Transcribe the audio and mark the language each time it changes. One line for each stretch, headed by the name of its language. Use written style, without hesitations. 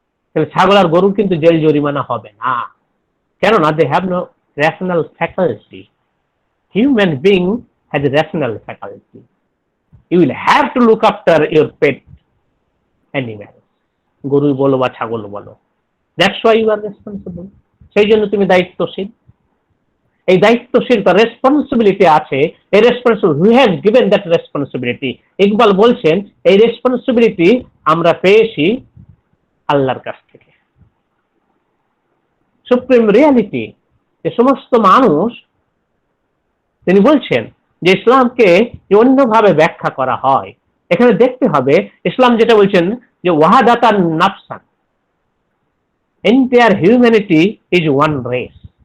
Bangla: তাহলে ছাগল আর গরু কিন্তু জেল জরিমানা হবে না, কেননা
English: they have no rational faculty. Human being has a rational faculty. You will have to look after your pet animal,
Bangla: গরু বলো বা ছাগল বলো।
English: That's why you are responsible.
Bangla: সেই জন্য তুমি দায়িত্বশীল। এই দায়িত্বশীলতা, রেসপন্সিবিলিটি আছে, এই responsibility,
English: Who has given that responsibility?
Bangla: Iqbal বলছেন এই রেসপন্সিবিলিটি আমরা পেয়েছি আল্লাহর কাছ থেকে। সুপ্রিম রিয়ালিটি, যে সমস্ত মানুষ, তিনি বলছেন যে ইসলামকে যে অন্যভাবে ব্যাখ্যা করা হয়, এখানে দেখতে হবে ইসলাম যেটা বলছেন যে ওয়াহাদাতান নাফসান,
English: Entire humanity is one race.